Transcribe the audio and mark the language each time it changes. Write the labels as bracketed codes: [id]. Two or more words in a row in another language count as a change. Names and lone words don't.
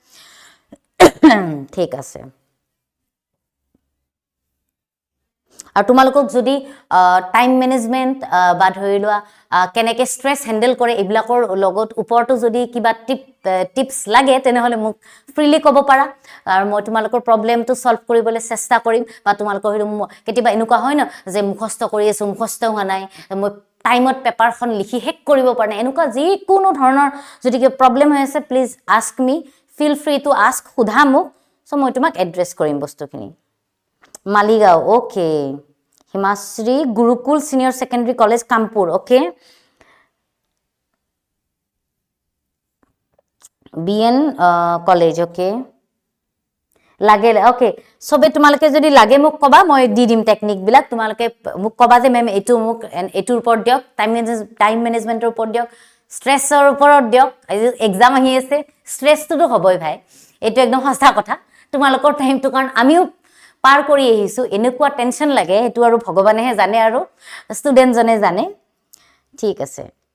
[as] ঠিক আছে আৰু তোমালোকক যদি [en] time management [as] বা ধৰিলোৱা কেনেকে [en] stress handle [as] কৰে এইবিলাকৰ লগত ওপৰটো যদি কিবা টিপস লাগে তেনেহলে মোক ফ্ৰিলি ক'ব পাৰা আৰু মই তোমালোকৰ [en] problem solve [as] কৰিবলৈ চেষ্টা কৰিম বা তোমালোকৰ কেতিয়াবা এনেকুৱা হয় ন যে মুখস্থ কৰি আছো মুখস্থ হোৱা নাই মই টাইমত পেপাৰখন লিখি হেক কৰিব পৰা নাই এনেকুৱা যি কোনো ধৰণৰ যদি কি প্ৰবলেম হৈ আছে [en] please ask me feel free to ask [as] সুধা মোক সো মই তোমাক এড্ৰেছ কৰিম বস্তুখিনি মালিগাঁও ওকে Himashri Gurukul Senior Secondary College, Kanpur. [en] Okay. BN College. Okay. [as] লাগে ওকে সবে তোমালকে যদি লাগে মোক কবা মই দি দিম টেকনিক বিলাক তোমালকে মোক কবা যে মেম এটু মোক এটুৰ ওপৰত দিয়ক [en] time management [as] ওপৰত দিয়ক স্ট্ৰেছৰ ওপৰত দিয়ক এক্সাম আহি আছে স্ট্ৰেছটো হবই ভাই এটো একদম সঁচা কথা তোমালকৰ টাইমটো কাৰণ আমিও পাৰ কৰি আহিছো এনেকুৱা টেনশন লাগে এটো আৰু ভগৱানেহে জানে আৰু ষ্টুডেন্ট জনে জানে ঠিক আছে